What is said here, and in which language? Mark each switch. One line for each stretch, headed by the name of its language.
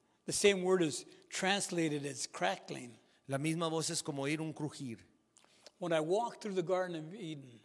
English: The same word is translated as crackling.
Spanish: La misma voz es como oír un crujir.
English: When I walked through the Garden of Eden,